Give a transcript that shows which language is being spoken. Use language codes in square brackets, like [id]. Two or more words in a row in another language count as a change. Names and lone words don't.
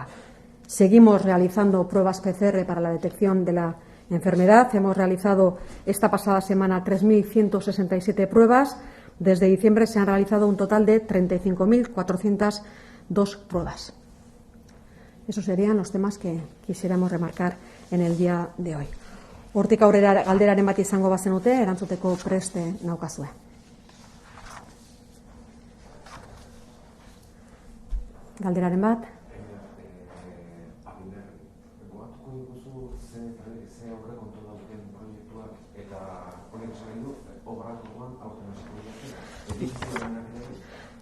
[es] Seguimos realizando pruebas PCR para la detección de la enfermedad. Hemos realizado esta pasada semana 3.167 pruebas. Desde diciembre se han realizado un total de 35.402 pruebas. Esos serían los temas que quisiéramos remarcar en el día de hoy. [eu] Hortik aurrera galderaren bat izango bazenute, erantzuteko preste naukazue. Galderaren bat. Gogatuko diguzu ze aurrekontu dauden proiektuak eta honek esan du obratuan aurten hasiko dira.